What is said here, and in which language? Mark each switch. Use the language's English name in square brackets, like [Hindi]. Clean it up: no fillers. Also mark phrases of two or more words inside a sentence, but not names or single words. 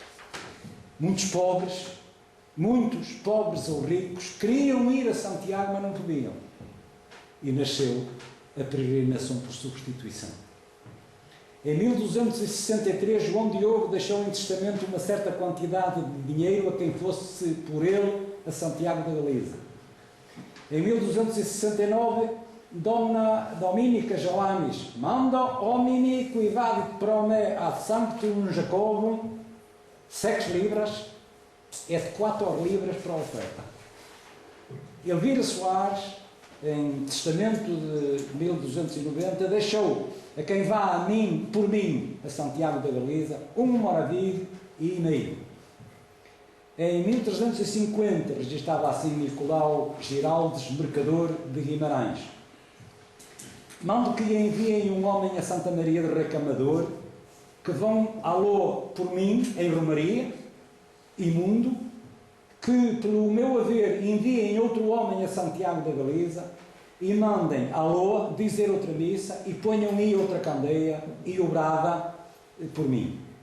[Portuguese] Muitos pobres ou ricos, queriam ir a Santiago, mas não podiam. E nasceu a peregrinação por substituição. Em 1263, João Diogo deixou em testamento uma certa quantidade de dinheiro a quem fosse por ele a Santiago da Galiza. [Latin] Em 1269, Dona Dominica Joanes manda homini qui vadit pro me ad sanctum Jacobum 6 libras et 4 libras [Portuguese] para a oferta. Elvira Soares, em testamento de 1290, deixou a quem vá por mim a Santiago da Galiza um moravido e meio. Em 1350 registava assim Nicolau Giraldes, mercador de Guimarães: mando que lhe enviem um homem a Santa Maria de Recamador, que vão alô por mim em Romaria, imundo, que pelo meu haver enviem outro homem a Santiago da Galiza e mandem alô dizer outra missa e ponham aí outra candeia e obrada por mim.